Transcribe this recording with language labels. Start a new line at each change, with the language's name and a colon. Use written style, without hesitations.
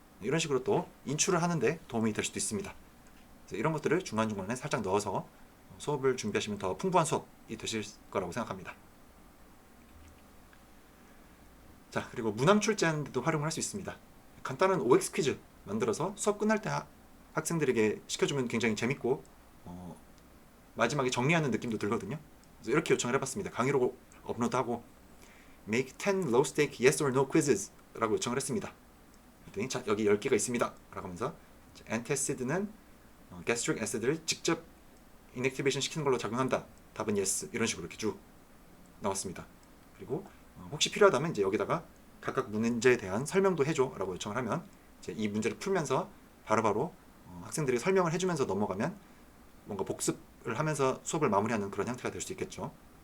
Korean: 이런 식으로 또 인출을 하는데 도움이 될 수도 있습니다. 이런 것들을 중간중간에 살짝 넣어서 수업을 준비하시면 더 풍부한 수업이 되실 거라고 생각합니다. 자, 그리고 문항 출제하는데도 활용을 할 수 있습니다. 간단한 OX 퀴즈 만들어서 수업 끝날 때 학생들에게 시켜주면 굉장히 재밌고 마지막에 정리하는 느낌도 들거든요. 그래서 이렇게 요청을 해봤습니다. 강의로 업로드하고
English: Make 10 low stake yes or no quizzes
Korean: 라고 요청을 했습니다. 그랬더니 자, 여기 10개가 있습니다 라고 하면서 엔타시드는 gastric acid를 직접 인액티베이션 시키는 걸로 작용한다. 답은 yes 이런 식으로 이렇게 쭉 나왔습니다. 그리고 혹시 필요하다면 이제 여기다가 각각 문제에 대한 설명도 해줘 라고 요청을 하면 이제 이 문제를 풀면서 바로바로 학생들이 설명을 해주면서 넘어가면 뭔가 복습을 하면서 수업을 마무리하는 그런 형태가 될 수 있겠죠.